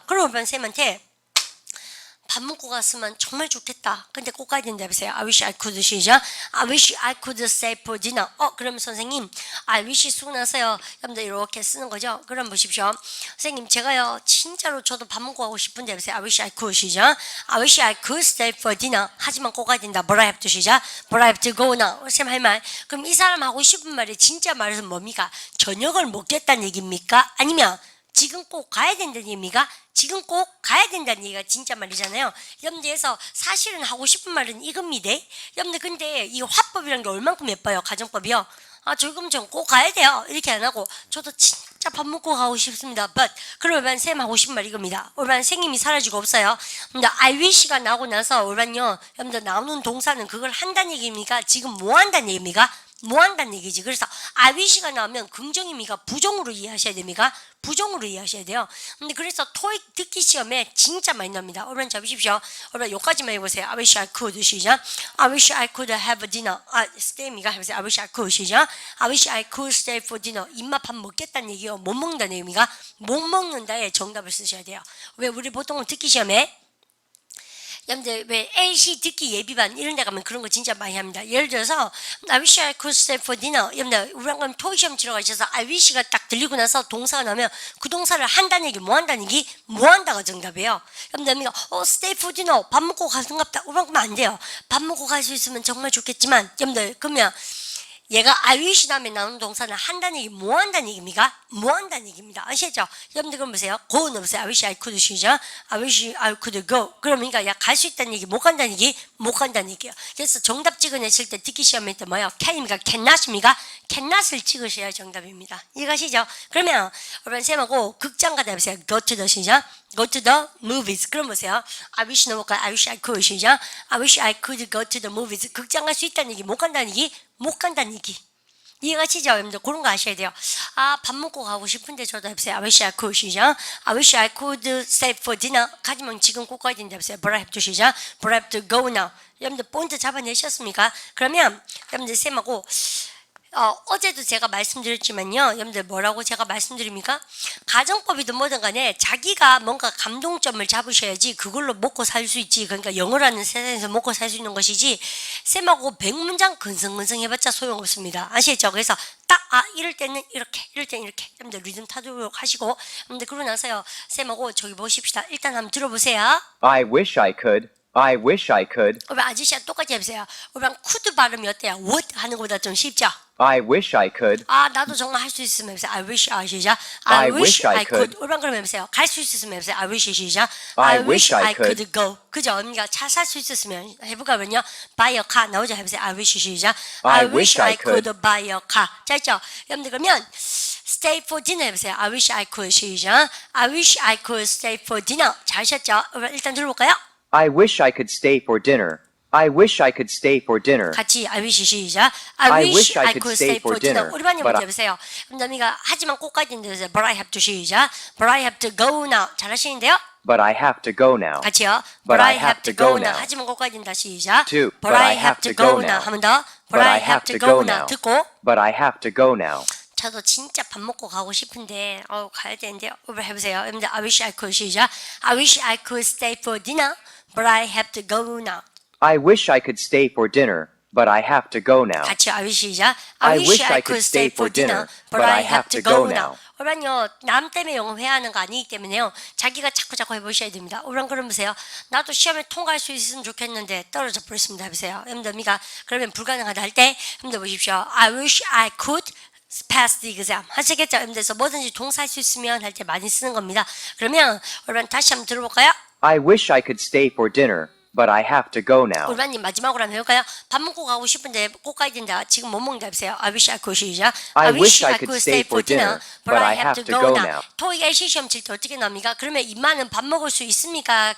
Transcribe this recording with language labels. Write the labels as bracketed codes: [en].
[ko] 그럼 오반 쌤한테 밥 먹고 갔으면 정말 좋겠다. 근데 꼭 가야 된다 해보세요. [en] I wish I could 시작. I wish I could stay for dinner. [ko] 그러면 선생님 [en] I wish [ko] 쓰고 나서요 여러분들 이렇게 쓰는 거죠. 그럼 보십시오. 선생님 제가요 진짜로 저도 밥 먹고 가고 싶은데 해보세요. [en] I wish I could 시작. I wish I could stay for dinner. [ko] 하지만 꼭 가야 된다. [en] But I have to 시작. But I have to go now. [ko] 쌤 할 말. 그럼 이 사람 하고 싶은 말이 진짜 말은 뭡니까? 저녁을 먹겠다는 얘기입니까? 아니면 지금 꼭 가야 된다는 얘기입니까? 지금 꼭 가야 된다는 얘기가 진짜 말이잖아요. 여러분들에서 사실은 하고 싶은 말은 이겁니다. 여러분들 근데 이 화법이라는 게 얼만큼 예뻐요. 가정법이요. 조금 전 꼭 가야 돼요. 이렇게 안 하고 저도 진짜 밥 먹고 가고 싶습니다. But 그러면 쌤 하고 싶은 말 이겁니다. 올반 생님이 사라지고 없어요. 근데 I wish가 나오고 나서 올반요 여러분들 나오는 동사는 그걸 한다는 얘기입니까? 지금 뭐 한다는 얘기입니까? 뭐 한다는 얘기지. 그래서 I wish가 나오면 긍정입니까? 부정으로 이해하셔야 됩니까? 부정으로 이해하셔야 돼요. 근데 그래서 토익 듣기 시험에 진짜 많이 나옵니다. 여러분 잡으십시오. 여러분 여기까지만 해보세요. [en] I wish I could 시작. I wish I could have a dinner. [ko] stay입니까? 해보세요. [en] I wish I could 시작. I wish I could stay for dinner. [ko] 입맛 밥 먹겠다는 얘기요. 못 먹는다는 얘기입니까? 못 먹는다에 정답을 쓰셔야 돼요. 왜 우리 보통은 듣기 시험에 여러분들 왜 LC 듣기 예비반 이런 데 가면 그런 거 진짜 많이 합니다. 예를 들어서 [en] I wish I could stay for dinner. [ko] 여러분들 우리랑 토익 시험 치러 가셔서 I wish가 딱 들리고 나서 동사가 나오면 그 동사를 한다는 얘기 뭐 한다는 얘기? 뭐 한다가 정답이에요. 여러분들 [en] stay for dinner [ko] 밥 먹고 가는갑다. 우리랑 그러면 안 돼요. 밥 먹고 갈 수 있으면 정말 좋겠지만 여러분들 그러면 얘가 [en] I wish [ko] 다음에 나오는 동사는 한다는 얘기, 뭐 한다는 얘기입니까? 뭐 한다는 얘기입니다. 아시죠? 여러분들 그럼 보세요. [en] go 넣으세요. I wish I could 시작. I wish I could go. [ko] 그러니까 야 갈 수 있다는 얘기, 못 간다는 얘기, 못 간다는 얘기예요. 그래서 정답 찍어내실 때 듣기 시험에 때 뭐예요? can입니까? cannot입니까? cannot을 찍으셔야 정답입니다. 이해가시죠? 그러면 여러분 쌤하고 극장 가다 해보세요. [en] go to the 시작. go to the movies. [ko] 그럼 보세요. [en] I wish 넘어가. I wish I could 시작. I wish I could go to the movies. [ko] 극장 갈 수 있다는 얘기, 못 간다는 얘기, 못 간다는 얘기. 이해가시죠? 여러분들 그런 거 아셔야 돼요. 밥 먹고 가고 싶은데 저도 해보세요. [en] I wish I could 시작. I wish I could stay for dinner. [ko] 하지만 지금 꼭 가야 된다 해보세요. [en] But I have to 시작. But I have to go now. [ko] 여러분들 포인트 잡아내셨습니까? 그러면 여러분들 쌤하고 어제도 제가 말씀드렸지만요. 여러분들 뭐라고 제가 말씀드립니까? 가정법이든 뭐든 간에 자기가 뭔가 감동점을 잡으셔야지 그걸로 먹고 살 수 있지. 그러니까 영어라는 세상에서 먹고 살 수 있는 것이지 쌤하고 100문장 근성근성 해봤자 소용없습니다. 아시겠죠? 그래서 딱 이럴 때는 이렇게 이럴 때는 이렇게 여러분들 리듬 타도록 하시고 여러분들 그러고 나서요. 쌤하고 저기 보십시다. 일단 한번 들어보세요. [en] I wish I could. I wish I could. [ko] 우리 아저씨랑 똑같이 해보세요. 우리랑 could 발음이 어때요? would 하는 것보다 좀 쉽죠? [en] I wish I could. [ko] 나도 정말 할 수 있으면 해보세요. [en] I wish, 시작. I wish I could. [ko] 우리랑 그러면 해보세요. 갈 수 있으면 해보세요. [en] I wish, [ko] 시작. [en] I wish I could go. [ko] 그죠? 언니가 차 살 수 있었으면 해보가면요. [en] buy a car 나오죠? [ko] 해보세요. I wish, 시작. [en] I wish I could buy a car. [ko] 자, 있죠? 여러분들 그러면 stay for dinner 해보세요. [en] I wish I could, 시작. I wish I could stay for dinner. [ko] 잘하셨죠? 일단 들어볼까요? [en] I wish I could stay for dinner. I wish I could stay for dinner. 같이 I wish 시작. I wish I could stay for dinner. [ko] 우리 반님 먼저 해보세요. 남이가 하지만 꼭 가야 된다고 [en] But I have to [ko] 시작. [en] But I have to go now. [ko] 잘하시는데요? [en] But I have to go now. [ko] 같이요. [en] But I have to go now. [ko] 하지만 꼭 가야 된다 시작. [en] Two. But I have to go now. [ko] 한 번 더. [en] But I have to go now. [ko] 듣고. [en] But I have to go now. [ko] 저도 진짜 밥 먹고 가고 싶은데 가야 되는데 오늘 해보세요. 여러분들 [en] I wish I could 시작. I wish I could stay for dinner. But I have to go now. I wish I could stay for dinner, but I have to go now. [ko] 같이 I wish 시작. [en] I wish I could stay for dinner, but I have to go now. [ko] 오란요 남 때문에 영어 회화하는 거 아니기 때문에요. 자기가 자꾸 해보셔야 됩니다. 오란 그러면서요. 나도 시험에 통과할 수 있으면 좋겠는데 떨어져 버렸습니다. 해보세요. 여러분들 미가 그러면 불가능하다 할 때 여러분들 보십시오. [en] I wish I could pass the exam. [ko] 하시겠죠? 여러분들서 뭐든지 동사할 수 있으면 할 때 많이 쓰는 겁니다. 그러면 여러분 다시 한번 들어볼까요? [en] I wish I could stay for dinner, but I have to go now. [ko] 우리님 마지막으로 한번 해볼까요? 밥 먹고 가고 싶은데 꼭 가야 된다. 지금 못 먹는다 해보세요. [en] I wish I could 시작. I wish I could stay for dinner, but I have to go now. [ko] 토익 LC 시험 칠 때 어떻게 나옵니까? 그러면 이만은 밥 먹을 수 있습니까?